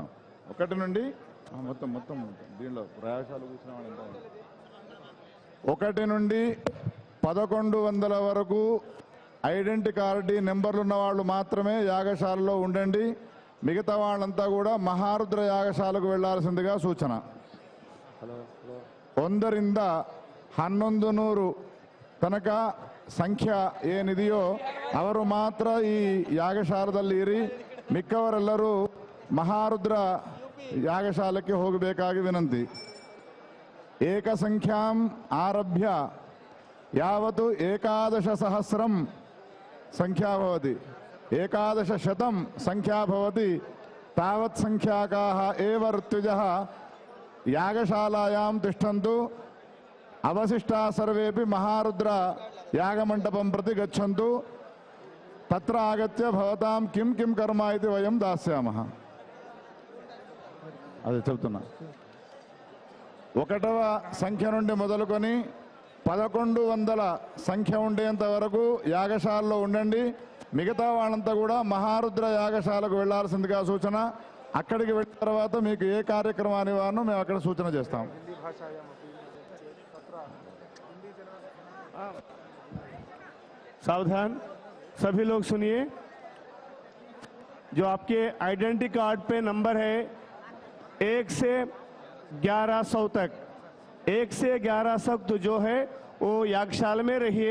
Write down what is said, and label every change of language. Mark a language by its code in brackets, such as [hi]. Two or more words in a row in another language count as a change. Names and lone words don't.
[te] 1 నుండి మొత్తం దీనిలో ప్రయాసాలు కూర్చున్న వాళ్ళు ఎంత ఉంది? 1 నుండి 1100 వరకు [en] identity card numbers [te] ఉన్న వాళ్ళు మాత్రమే యాగశాలలో ఉండండి. మిగతా వాళ్ళంతా కూడా మహారుద్ర యాగశాలకు వెళ్లాల్సిందిగా సూచన. [kn] 1 ರಿಂದ 1100 ತನಕ ಸಂಖ್ಯೆ ಏನಿದೆಯೋ ಅವರು ಮಾತ್ರ ಈ ಯಾಗಶಾಲದಲ್ಲಿ ಇರಿ. ಮಿಕ್ಕವರೆಲ್ಲರೂ ಮಹಾರುದ್ರ ಯಾಗಶಾಲಕ್ಕೆ ಹೋಗಬೇಕಾಗಿ ವಿನಂತಿ. [sa] ಏಕಸಂಖ್ಯಾಂ ಆರಭ್ಯ ಯಾವತ್ತು 11,000 ಸಂಖ್ಯಾ ಭವತಿ, 11,000 ಸಂಖ್ಯಾ ಭವತಿ, ತಾವತ್ ಸಂಖ್ಯಾಕಾಃ ಏವ ಋತ್ವಿಜಃ ಯಾಗಶಾಲಾಯಾಂ ತಿಷ್ಠಂತು. ಅವಶಿಷ್ಟಾ ಸರ್ವೇಪಿ ಮಹಾರುದ್ರ ಯಾಗಮಂಟಪಂ ಪ್ರತಿ ಗಚ್ಚಂತು. ತತ್ರ ಆಗತ್ಯ ಭವತಾಂ ಕಿಂ ಕಿಂ ಕರ್ಮ ಇತಿ ವಯಂ ದಾಸ್ಯಾಮಃ. [te] అదే చెప్తున్నా. 1వ సంఖ్య నుండి మొదలుకొని 1100 సంఖ్య ఉండేంత వరకు యాగశాలలో ఉండండి. మిగతా వాళ్ళంతా కూడా మహారుద్ర యాగశాలకు వెళ్లాల్సిందిగా సూచన. అక్కడికి వెళ్ళిన తర్వాత మీకు ఏ కార్యక్రమాన్ని వారినో మేము అక్కడ సూచన చేస్తాం. [hi] सावधान सभी लोग सुनिए. जो आपके [en] identity card [hi] पे नंबर है 1 से 1100 तक, 1 से 1100 तो जो है वो यागशाला में रहिए.